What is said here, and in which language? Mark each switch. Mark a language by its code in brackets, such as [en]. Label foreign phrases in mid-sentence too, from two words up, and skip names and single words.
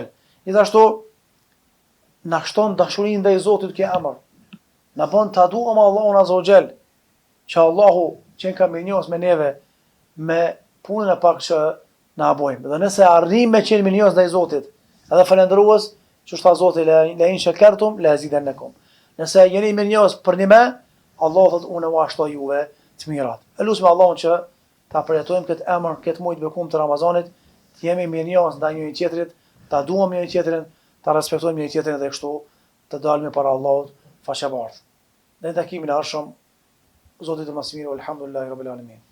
[sq] Gjithashtu na shton dashurinë ndaj Zotit kjo emër. Na bën ta duam Allahun [ar] عز وجل, [sq] që Allahu që ka mirënjohës me neve me punën e pak që na bojmë. Dhe nëse arrijmë me qenë mirënjohës ndaj Zotit, edhe falendërues, që tha Zoti [ar] لئن شكرتم لأزيدنكم. [sq] Nëse jeni mirënjohës për një me, Allahu thotë unë u ashtoj juve të mirat. Elusim Allahun që ta përjetojmë këtë emër, këtë muaj të bekuar të Ramazanit, të jemi mirënjohës ndaj njëri tjetrit, ta duam njëri tjetrin, ta respektojmë njëri tjetrin dhe kështu të dalëmi para Allahut faqebartë. Në takimin e ardhshëm, Zoti të mëshirë, [ar] الحمد لله رب العالمين.